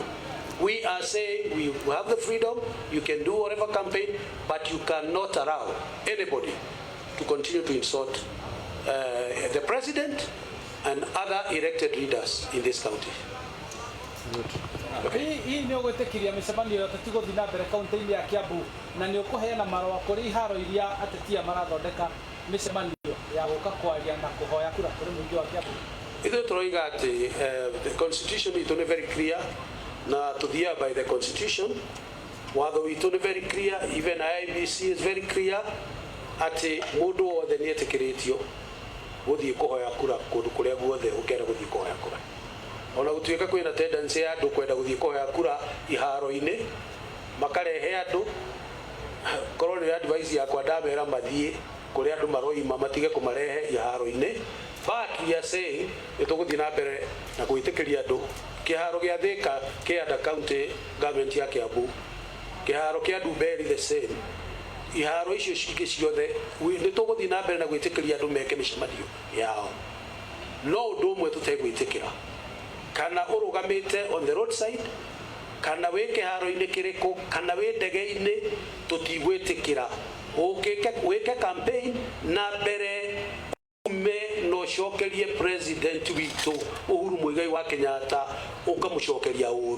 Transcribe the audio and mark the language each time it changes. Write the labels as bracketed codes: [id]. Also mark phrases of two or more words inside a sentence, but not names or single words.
[en] We are saying we have the freedom, you can do whatever campaign, but you cannot allow anybody to continue to insult the President and other elected leaders in this county. Good. [ki] hii nĩ ũgwĩtĩkĩria mĩcemanio ĩyo tũtigũthiĩ na mbere kaunti-inĩ ya Kiambu na nĩ ũkũheana marũa kũrĩ iharo iria atetia marathondeka mĩcemanio ya gũka kwaria na kũhoya kura kũrĩ mũingĩ wa Kiambu? Ithuĩ tũroiga atĩ [en] the constitution [ki] itũ nĩ [en] very clear [ki] na tũthiaga [en] by the constitution. [ki] Watho witũ nĩ [en] very clear, even IEBC is very clear [ki] atĩ mũndũ wothe nĩ etĩkĩrĩtio gũthiĩ kũhoya kura kũndũ kũrĩa guothe ũkenda gũthiĩ kũhoya kura. Ona gũtuĩka kwĩna tendency ya andũ kwenda gũthiĩ kũhoya kura iharo-inĩ makarehe andũ, korwo nĩ advice yakwa ndamera mathiĩ kũrĩa andũ maroima matige kũmarehe iharo-inĩ. [en] But we are saying [ki] nĩ tũgũthiĩ na mbere na gwĩtĩkĩria andũ kĩharo gĩa Thika kĩ [en] under county government [ki] ya Kiambu, kĩharo kĩa Ndumberi [en] the same, [ki] iharo icio cingĩ ciothe nĩ tũgũthiĩ na mbere na gwĩtĩkĩria andũ meke mĩcemanio yao. No ũndũ ũmwe tũtegwĩtĩkĩra, kana ũrũgamĩte [en] on the roadside [ki] kana wĩ kĩharo-inĩ kĩrĩkũ kana wĩ ndege-inĩ, tũtigwĩtĩkĩra wĩke campaign na mbere ume no cokerie president witũ Uhuru Muigai wa Kenyatta ũkamũcokeria ũru.